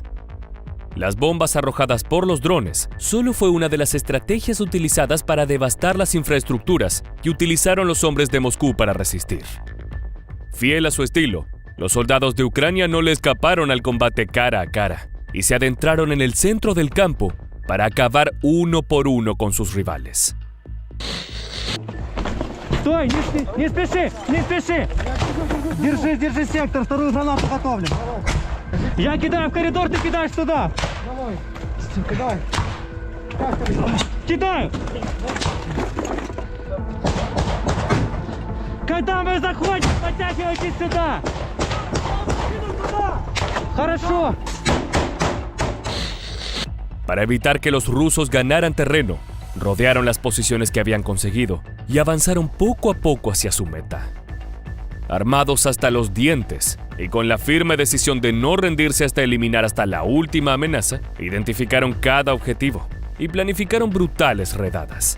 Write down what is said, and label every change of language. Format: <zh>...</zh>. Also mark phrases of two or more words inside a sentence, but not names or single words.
<es>Las bombas arrojadas por los drones solo fue una de las estrategias utilizadas para devastar las infraestructuras que utilizaron los hombres de Moscú para resistir. Fiel a su estilo, los soldados de Ucrania no le escaparon al combate cara a cara y se adentraron en el centro del campo para acabar uno por uno con sus rivales.</es> <ru>Стой, не спеши, не спеши. Держи сектор, вторую гранату готовлю. Я кидаю в коридор, ты кидаешь туда. Давай, кидай. Кидаю. Когда мы заходим, подтягивайтесь сюда. Хорошо.</ru> <es>Para evitar que los rusos ganaran terreno, rodearon las posiciones que habían conseguido y avanzaron poco a poco hacia su meta. Armados hasta los dientes y con la firme decisión de no rendirse hasta eliminar hasta la última amenaza, identificaron cada objetivo y planificaron brutales redadas.</es>